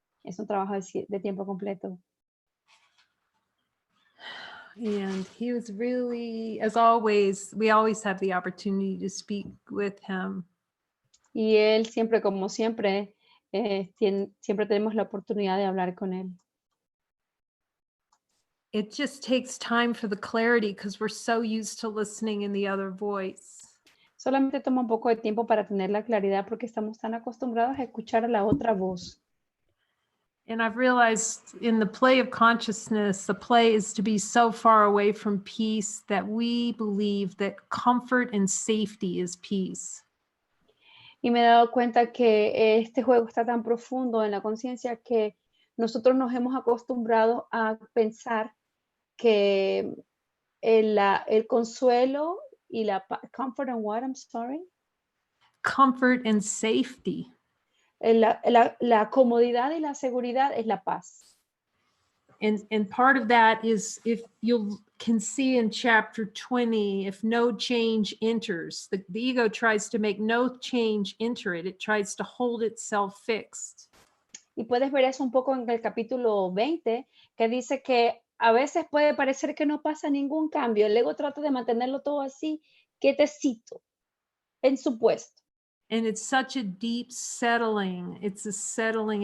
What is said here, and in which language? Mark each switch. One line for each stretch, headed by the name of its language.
Spanish: Es un trabajo de tiempo completo.
English: And he was really, as always, we always have the opportunity to speak with him.
Spanish: Y él siempre, como siempre, siempre tenemos la oportunidad de hablar con él.
English: It just takes time for the clarity because we're so used to listening in the other voice.
Spanish: Solamente toma un poco de tiempo para tener la claridad porque estamos tan acostumbrados a escuchar a la otra voz.
English: And I've realized in the play of consciousness, the play is to be so far away from peace that we believe that comfort and safety is peace.
Spanish: Y me he dado cuenta que este juego está tan profundo en la conciencia que nosotros nos hemos acostumbrado a pensar que el consuelo y la
English: comfort and what, I'm sorry? Comfort and safety.
Spanish: La comodidad y la seguridad es la paz.
English: And part of that is, if you can see in chapter 20, if no change enters, the ego tries to make no change enter it. It tries to hold itself fixed.
Spanish: Y puedes ver eso un poco en el capítulo 20, que dice que a veces puede parecer que no pasa ningún cambio. El ego trata de mantenerlo todo así, quietecito, en su puesto.
English: And it's such a deep settling. It's a settling.